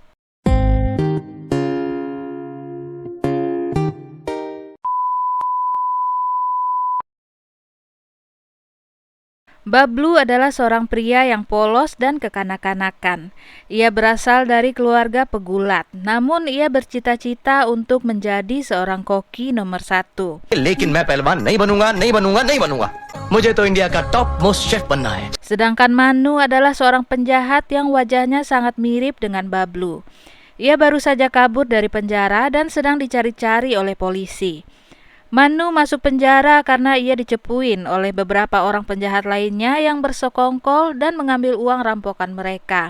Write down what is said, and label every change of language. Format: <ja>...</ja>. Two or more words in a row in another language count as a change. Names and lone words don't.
<id>Bablu adalah seorang pria yang polos dan kekanak-kanakan. Ia berasal dari keluarga pegulat, namun ia bercita-cita untuk menjadi seorang koki nomor 1.</id> <hi>लेकिन मैं पहलवान नहीं बनूंगा। मुझे तो इंडिया का</hi> <en>top most chef</en> <hi>बनना है।</hi> <id>Sedangkan Manu adalah seorang penjahat yang wajahnya sangat mirip dengan Bablu. Ia baru saja kabur dari penjara dan sedang dicari-cari oleh polisi. Manu masuk penjara karena ia dicepuin oleh beberapa orang penjahat lainnya yang bersekongkol dan mengambil uang rampokan mereka.</id>